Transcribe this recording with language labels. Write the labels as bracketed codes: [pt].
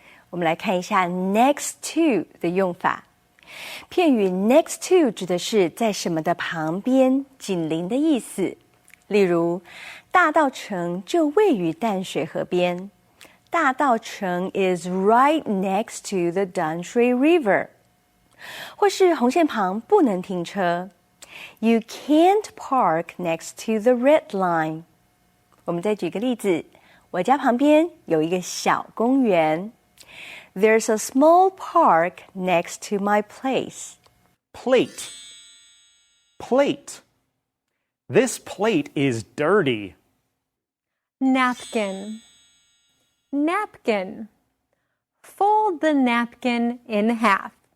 [zh] 我们来看一下 next to 的用法。片语 next to 指的是在什么的旁边、紧邻的意思。例如，大稻埕就位于淡水河边。 [en] 大稻埕 is right next to the Danshui River. [zh] 或是红线旁不能停车。 [en] You can't park next to the red line. [zh] 我们再举个例子，我家旁边有一个小公园。 [en] There's a small park next to my place. Plate. Plate. This plate is dirty. Napkin. Napkin. Fold the napkin in half.